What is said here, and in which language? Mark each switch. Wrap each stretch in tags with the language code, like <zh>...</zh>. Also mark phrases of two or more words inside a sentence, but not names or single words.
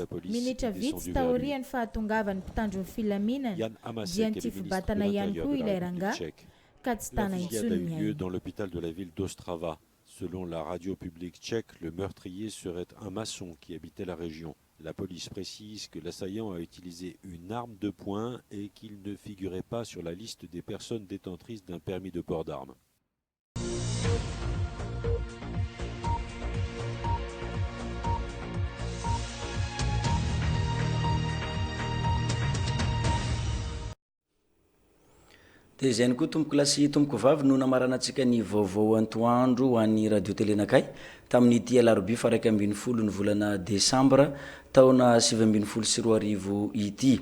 <mg>Minitra vitsy taorian'ny fahatongavany mpitandro ny filaminana dia nitifibatana ihany koa ilay rangahy ka tsy tana intsony ny ainy.</mg> <fr>Dans l'hôpital de la ville d'Ostrava. Selon la radio publique tchèque, le meurtrier serait un maçon qui habitait la région. La police précise que l'assaillant a utilisé une arme de poing et qu'il ne figurait pas sur la liste des personnes détentrices d'un permis de port d'armes.</fr> <mg>dia izay ny koa tompoko lasy tompoko vavy no namaranantsika ny vaovao antoandro ho an'ny radio telenakay tamin'ity alarobia faraika ambin'ny folo ny volana desambra taona 2024 ity.</mg>